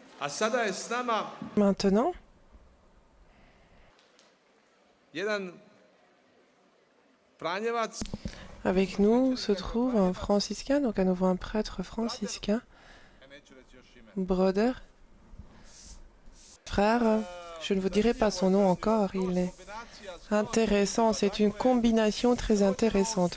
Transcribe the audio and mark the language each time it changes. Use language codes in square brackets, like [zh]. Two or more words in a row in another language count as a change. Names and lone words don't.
[hr] A sada je s nama [fr] Maintenant, [hr] jedan Franjevac [fr] avec nous se trouve un franciscain, donc à nouveau un prêtre franciscain, brother, frère. Je ne vous dirai pas son nom encore, il est intéressant, c'est une combinaison très intéressante.